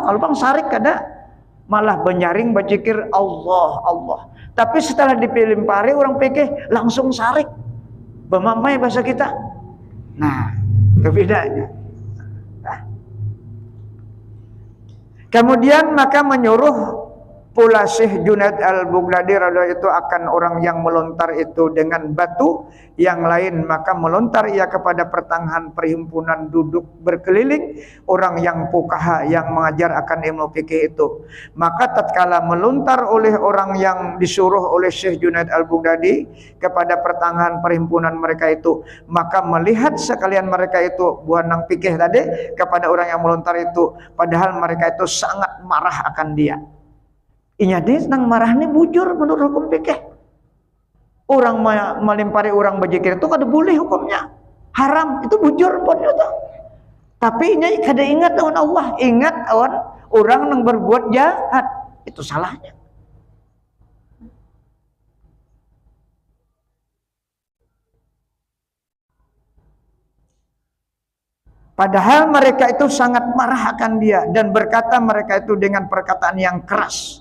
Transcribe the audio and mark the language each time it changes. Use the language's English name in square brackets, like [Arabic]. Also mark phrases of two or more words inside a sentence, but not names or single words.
[Banjar] Kalau bang sarik kada, malah benyaring berzikir Allah Allah. [Indonesian] Tapi setelah dilempari orang pikir langsung sarik. [Banjar] Bemamai bahasa kita. Nah, kebedaannya. [Indonesian] Kemudian maka menyuruh pula Syekh Junaid al-Baghdadi radhiyallahu itu akan orang yang melontar itu dengan batu yang lain, maka melontar ia kepada pertengahan perhimpunan duduk berkeliling orang yang fuqaha yang mengajar akan ilmu fikih itu. Maka tatkala melontar oleh orang yang disuruh oleh Syekh Junaid al-Baghdadi kepada pertengahan perhimpunan mereka itu, maka melihat sekalian mereka itu bukan nang fikih tadi kepada orang yang melontar itu, padahal mereka itu sangat marah akan dia. [Banjar] Inya dia nang marah ini bujur menurut hukum fikih. [Indonesian] Orang melempari orang berzikir itu kada boleh hukumnya. Haram, itu bujur pun itu. [Banjar] Tapi inya kada ingat lawan Allah, ingat lawan orang nang berbuat jahat. [Indonesian] Itu salahnya. Padahal mereka itu sangat marah akan dia dan berkata mereka itu dengan perkataan yang keras.